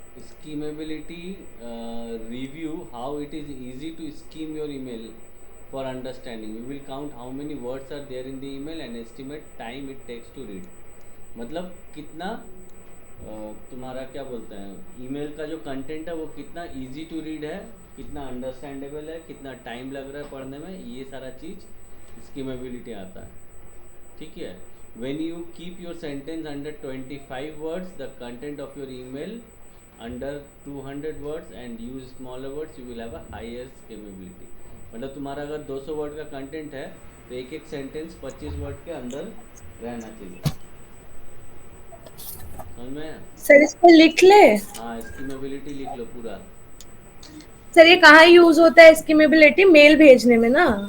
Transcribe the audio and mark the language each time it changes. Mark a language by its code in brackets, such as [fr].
[en] Schemability review how it is easy to scheme your email for understanding. We will count how many words are there in the email and estimate time it takes to read. [hi] मतलब कितना तुम्हारा क्या बोलते हैं, email का जो content है वो कितना इजी टू रीड है, कितना अंडरस्टैंडेबल है, कितना टाइम लग रहा है पढ़ने में, ये सारा चीज़ स्कीमेबिलिटी आता है, ठीक है। [en] When you keep your sentence under 25 words, the content of your email under 200 words and use smaller words, you will have a higher scalability. [hi] मतलब तुम्हारा अगर 200 वर्ड का कंटेंट है तो एक एक सेंटेंस 25 वर्ड के अंदर रहना चाहिए, समझ में आया? सर इसको लिख ले। हाँ, स्कीमेबिलिटी लिख लो पूरा। सर ये कहाँ यूज होता है स्कीमेबिलिटी? मेल भेजने में ना?